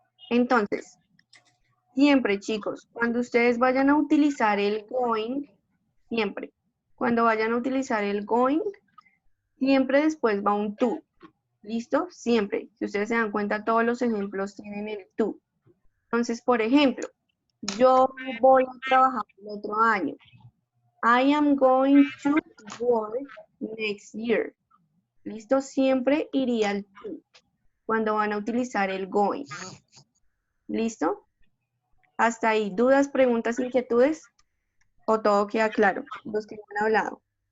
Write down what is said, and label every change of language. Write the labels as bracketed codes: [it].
[es] Entonces, siempre, chicos, cuando ustedes vayan a utilizar el going, siempre, cuando vayan a utilizar el going, siempre después va un to. ¿Listo? Siempre. Si ustedes se dan cuenta, todos los ejemplos tienen el to. Entonces, por ejemplo, yo voy a trabajar el otro año. [en] I am going to work next year. [es] ¿Listo? Siempre iría al to cuando van a utilizar el going. ¿Listo? Hasta ahí. ¿Dudas, preguntas, inquietudes? ¿O todo queda claro? Los que no han hablado.